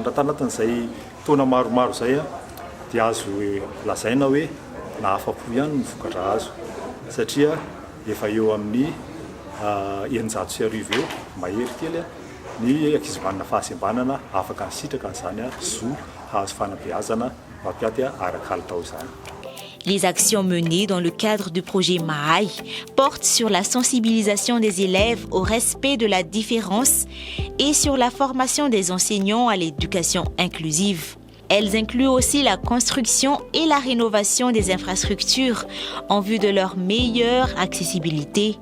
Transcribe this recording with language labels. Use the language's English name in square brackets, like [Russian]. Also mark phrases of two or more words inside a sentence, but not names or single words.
[Malagasy] Raha tanatin'izay taona maromaro izay dia azo lazaina hoe nahafapo ihany ny vokatra azo, satria efa eo amin'ny 900 eo mahery kely ny ankizy manana fahasembanana afaka hisitraka an'izany zo hahazo fanabeazana mampiaty araka kalitao izany. [French] Les actions menées dans le cadre du projet MAAI portent sur la sensibilisation des élèves au respect de la différence et sur la formation des enseignants à l'éducation inclusive. Elles incluent aussi la construction et la rénovation des infrastructures en vue de leur meilleure accessibilité.